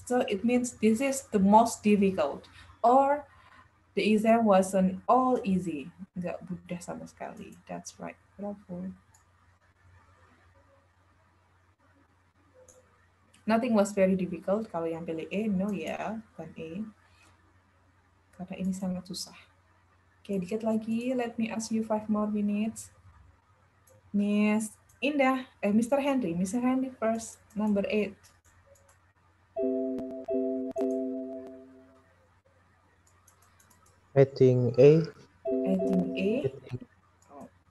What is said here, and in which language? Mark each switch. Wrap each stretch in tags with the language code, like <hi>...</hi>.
<en>So it means this is the most difficult. Or the exam wasn't all easy.</en> <id>Nggak mudah sama sekali.</id> <en>That's right. Bravo. Nothing was very difficult.</en> <id>Kalau yang pilih A, no ya, bukan A. Karena ini sangat susah. Oke, dikit lagi.</id> <en>Let me ask you 5 more minutes. Miss Indah, Mr. Henry. Mr. Henry first, number 8. I think A. I think A. Oh.</en>